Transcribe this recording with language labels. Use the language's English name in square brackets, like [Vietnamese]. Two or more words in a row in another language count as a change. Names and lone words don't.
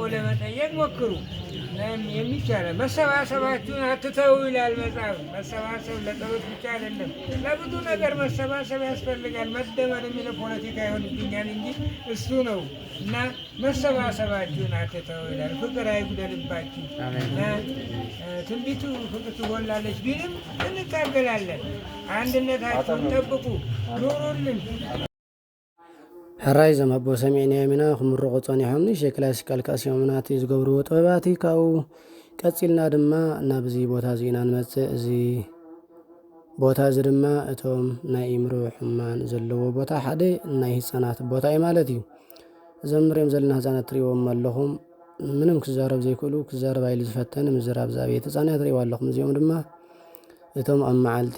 [Amharic] ለመጠየቅ ሞክሩ። የሚቻለው መሰባሰባችሁን አትተው ይላል መጽሐፍ። መሰባሰብ ለጸሎት ብቻ አይደለም፣ ለብዙ ነገር መሰባሰብ ያስፈልጋል። መደመር የሚለው ፖለቲካ ይሆንብኛል እንጂ እሱ ነው እና መሰባሰባችሁን አትተው ይላል። ፍቅር አይጉደልባችሁ እና ትንቢቱ ፍቅር ትጎላለች ቢልም እንታገላለን። አንድነታችሁን ጠብቁ፣ ኑሩልን። [Tigrinya] ሕራይ ዘመቦ ሰሚዕና የሚና ክምርቑ ጸኒሖም ንእሽተይ ክላሲካል ካሲዮምናት ዝገብርዎ ጥበባት ካብኡ ቀፂልና ድማ ናብዚ ቦታ እዚ ኢና ንመፅእ። እዚ ቦታ እዚ ድማ እቶም ናይ ኢምሮ ሕማን ዘለዎ ቦታ ሓደ ናይ ህፃናት ቦታ እዩ ማለት እዩ። እዞም ንሪኦም ዘለና ህፃናት ትሪእዎም ኣለኹም ምንም ክዛረብ ዘይክእሉ ክዛረብ ኢሉ ዝፈተን ምዝራብ ዛብየት ህፃናት ትሪእዎ ኣለኹም። እዚኦም ድማ እቶም ኣብ መዓልቲ